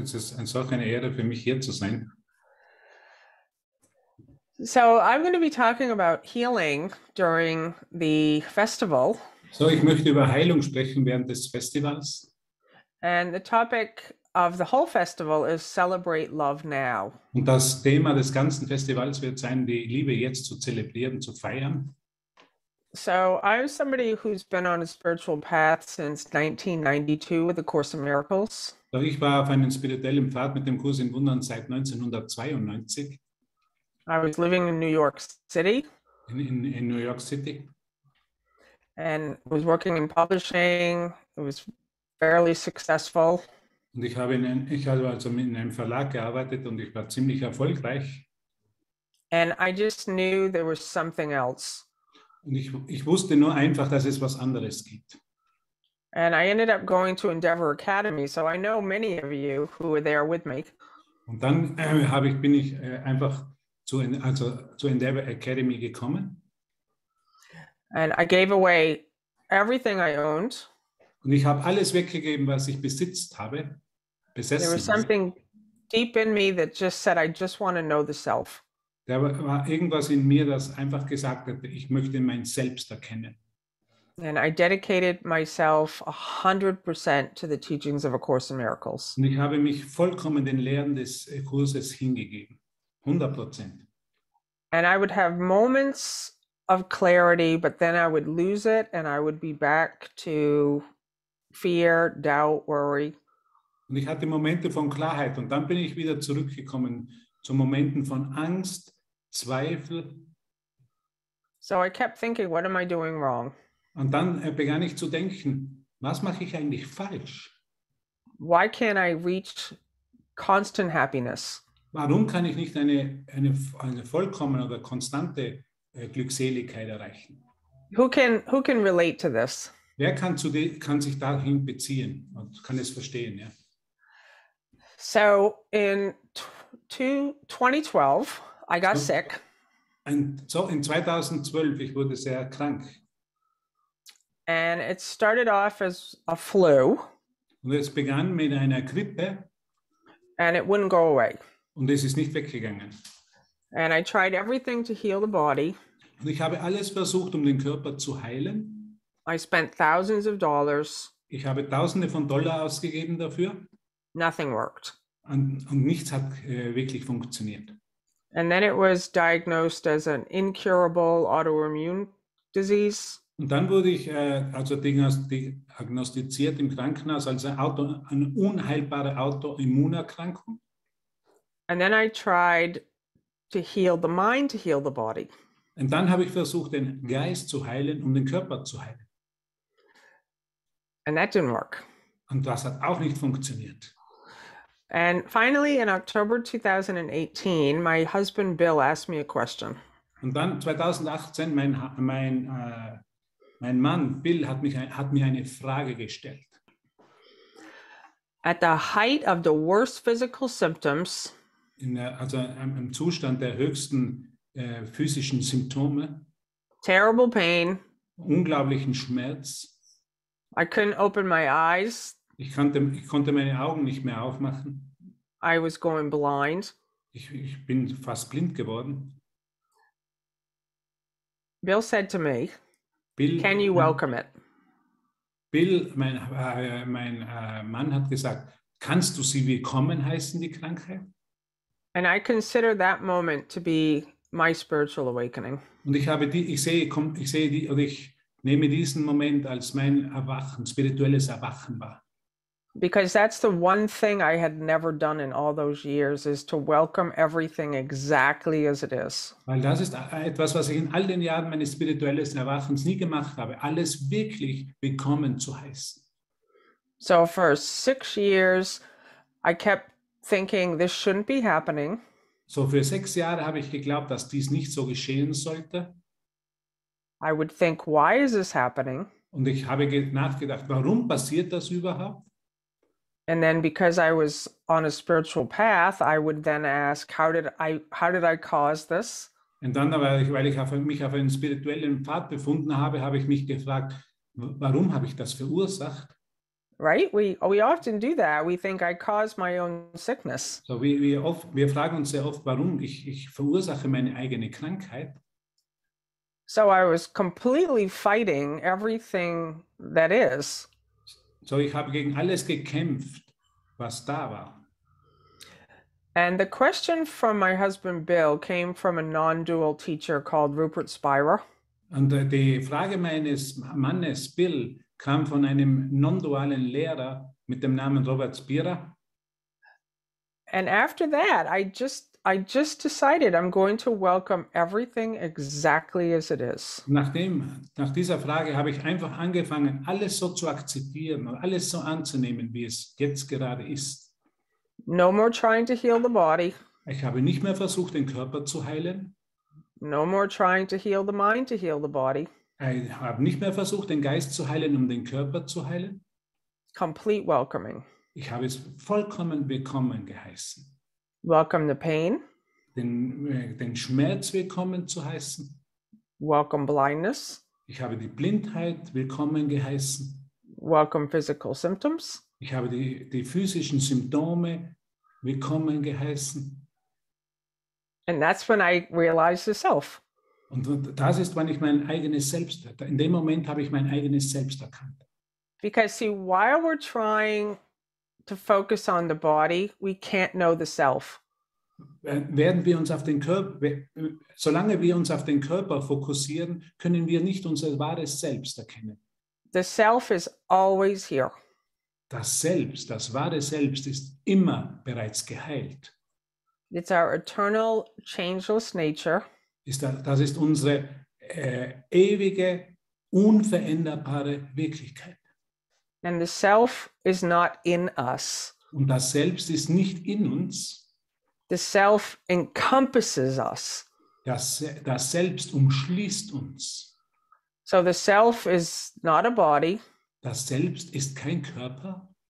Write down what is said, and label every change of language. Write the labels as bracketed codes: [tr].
[de] Es ist eine solche Ehre für mich, hier zu sein. [en] So I'm going to be talking about healing during the festival. [de] So, ich möchte über Heilung sprechen während des Festivals. [en] And the topic of the whole festival is Celebrate Love Now. [de] Und das Thema des ganzen Festivals wird sein, die Liebe jetzt zu zelebrieren, zu feiern. [en] So I'm somebody who's been on a spiritual path since 1992 with the Course in Miracles. [de] So, ich war auf einem spirituellen Pfad mit dem Kurs in Wundern seit 1992 [en] I was living in New York City [de] in New York City. [en] and was working in publishing. It was fairly successful. [de] Und ich habe also in einem Verlag gearbeitet und ich war ziemlich erfolgreich. [en] And I just knew there was something else. [de] Und ich wusste nur einfach, dass es was anderes gibt. [en] And I ended up going to Endeavor Academy, so I know many of you who were there with me. [de] Und dann bin ich einfach zu Endeavor Academy gekommen. [en] And I gave away everything I owned. [de] Und ich habe alles weggegeben, was ich [en] There [de] besessen [en] was [de] habe. [en] something deep in me that just said, I just want to know the self. [de] Da war irgendwas in mir, das einfach gesagt hat, ich möchte mein Selbst erkennen. [en] And I dedicated myself 100% to the teachings of A Course in Miracles. [de] Und ich habe mich vollkommen den Lehren des Kurses hingegeben. [en] 100%. And I would have moments of clarity, but then I would lose it and I would be back to fear, doubt, worry. [de] Und ich hatte Momente von Klarheit und dann bin ich wieder zurückgekommen zu Momenten von Angst, Zweifel. [en] So I kept thinking, what am I doing wrong? [de] Und dann begann ich zu denken, was mache ich eigentlich falsch? [en] Why can't I reach constant happiness? [de] Warum kann ich nicht eine vollkommene oder konstante Glückseligkeit erreichen? [en] Who can relate to this? [de] Wer kann sich dahin beziehen und kann es verstehen? Ja? [en] So in 2012, I got sick. [de] So in 2012, ich wurde sehr krank. [en] And it started off as a flu. [de] Und es begann mit einer Grippe. [en] And it wouldn't go away. [de] Und es ist nicht weggegangen. [en] And I tried everything to heal the body. [de] Und ich habe alles versucht, um den Körper zu heilen. [en] I spent thousands of dollars. [de] Ich habe Tausende von Dollar ausgegeben dafür. [en] Nothing worked. [de] Und nichts hat wirklich funktioniert. [en] And then it was diagnosed as an incurable autoimmune disease. [de] Und dann wurde ich diagnostiziert im Krankenhaus als eine unheilbare Autoimmunerkrankung. [en] And then I tried to heal the mind, to heal the body. [de] Und dann habe ich versucht, den Geist zu heilen, um den Körper zu heilen. [en] And that didn't work. [de] Und das hat auch nicht funktioniert. [en] And finally, in October 2018, my husband Bill asked me a question. [de] Und dann 2018, mein Mann Bill hat mir eine Frage gestellt. [en] At the height of the worst physical symptoms, [de] Im Zustand der höchsten physischen Symptome, [en] terrible pain, [de] unglaublichen Schmerz. [en] I couldn't open my eyes. [de] Ich konnte meine Augen nicht mehr aufmachen. [en] I was going blind. [de] Ich bin fast blind geworden. [en] Bill said to me, [de] Bill, [en] can you welcome it? [de] Bill, mein Mann hat gesagt, kannst du sie willkommen heißen, die Krankheit? [en] And I consider that moment to be my spiritual awakening. [de] Und ich nehme diesen Moment als mein Erwachen, spirituelles Erwachen wahr. [en] Because that's the one thing I had never done in all those years, is to welcome everything exactly as it is. [de] Weil das ist etwas, was ich in all den Jahren meines spirituellen Erwachens nie gemacht habe, alles wirklich willkommen zu heißen. [en] So for 6 years, I kept thinking this shouldn't be happening. [de] So für 6 Jahre habe ich geglaubt, dass dies nicht so geschehen sollte. [en] I would think, why is this happening? [de] Und ich habe nachgedacht, warum passiert das überhaupt? [en] And then because I was on a spiritual path, I would then ask, how did I cause this? [de] Und dann, weil ich mich auf einem spirituellen Pfad befunden habe, habe ich mich gefragt, warum habe ich das verursacht? [en] Right? We often do that. We think I caused my own sickness. [de] So, wir fragen uns sehr oft, warum ich verursache meine eigene Krankheit. [en] So I was completely fighting everything that is. [de] So, ich habe gegen alles gekämpft, was da war. [en] And the question from my husband Bill came from a non-dual teacher called Rupert Spira. [de] Und die Frage meines Mannes Bill kam von einem non-dualen Lehrer mit dem Namen Robert Spira. [en] And after that, I just decided I'm going to welcome everything exactly as it is. [de] Nach dieser Frage habe ich einfach angefangen, alles so zu akzeptieren und alles so anzunehmen, wie es jetzt gerade ist. [en] No more trying to heal the body. [de] Ich habe nicht mehr versucht, den Körper zu heilen. [en] No more trying to heal the mind to heal the body. [de] Ich habe nicht mehr versucht, den Geist zu heilen, um den Körper zu heilen. [en] Complete welcoming. [de] Ich habe es vollkommen willkommen geheißen. [en] Welcome the pain. [de] Den Schmerz willkommen zu heißen. [en] Welcome blindness. [de] Ich habe die Blindheit willkommen geheißen. [en] Welcome physical symptoms. [de] Ich habe die physischen Symptome willkommen geheißen. [en] And that's when I realized the self. [de] Und das ist, wann ich mein eigenes Selbst, in dem Moment habe ich mein eigenes Selbst erkannt. [en] Because see, while we're trying to focus on the body, we can't know the self. [de] Während wir uns auf den Körper, solange wir uns auf den Körper fokussieren, können wir nicht unser wahres Selbst erkennen. [en] The self is always here. [de] Das Selbst, das wahre Selbst ist immer bereits geheilt. [en] It's our eternal, changeless nature. [de] Das ist unsere ewige, unveränderbare Wirklichkeit. [en] And the self is not in us. [de] Und das Selbst ist nicht in uns. [en] The self encompasses us. [de] Das Selbst umschließt uns. [en] So the self is not a body. [de] Das Selbst ist kein Körper.